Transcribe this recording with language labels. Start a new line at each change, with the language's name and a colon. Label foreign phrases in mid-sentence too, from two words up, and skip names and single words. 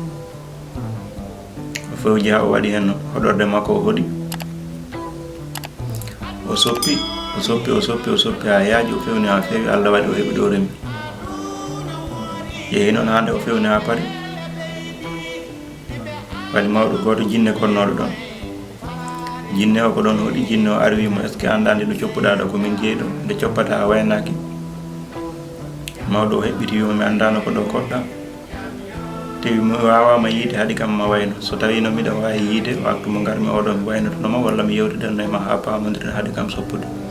Fula: O fewji ha o waɗi hen hoɗorde makko o hoɗi, o soppi ha yaaji, o fewni ha feewi. Allah waɗi o heeɓi ɗo remi. Yeehi noon hande o fewni ha paari, waɗi mawɗo goto jinne konnoɗo ɗon. Jinne o ko ɗon hoɗi, jinne o ari wimo
French: est ce que
Fula: anda nde ɗo coppuɗa ɗo komin jeeyi ɗo, nde coppata a waynaki. Mawɗo o heɓɓiti wimo mi andano ko ɗo koɗɗa, te mi wawama yiide haaɗi kam ma wayno. So tawino miɗa wawi yiide waktu mo garmi oɗo mi waynotonoma, walla mi yewtidanno e ma ha pamodiren haaɗi kam soppude.